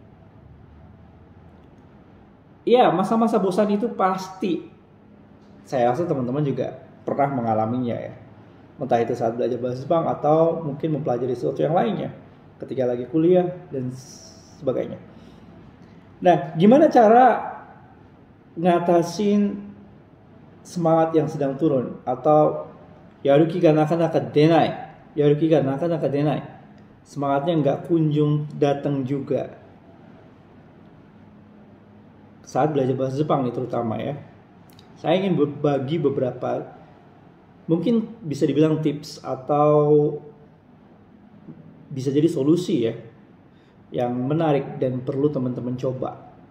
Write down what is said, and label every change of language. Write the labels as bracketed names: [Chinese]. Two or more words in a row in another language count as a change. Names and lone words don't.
[Indonesian] Ya, masa-masa bosan itu pasti, saya rasa teman-teman juga pernah mengalaminya ya. Entah itu saat belajar bahasa Jepang atau mungkin mempelajari sesuatu yang lainnya, ketika lagi kuliah dan sebagainya. Nah, gimana cara ngatasin semangat yang sedang turun atau [Japanese] やる気がなかなか出ない, やる気がなかなか出ない, [Indonesian] semangatnya nggak kunjung datang juga saat belajar bahasa Jepang nih terutama ya. Saya ingin berbagi beberapa, mungkin bisa dibilang tips atau bisa jadi solusi ya, yang menarik dan perlu teman-teman coba.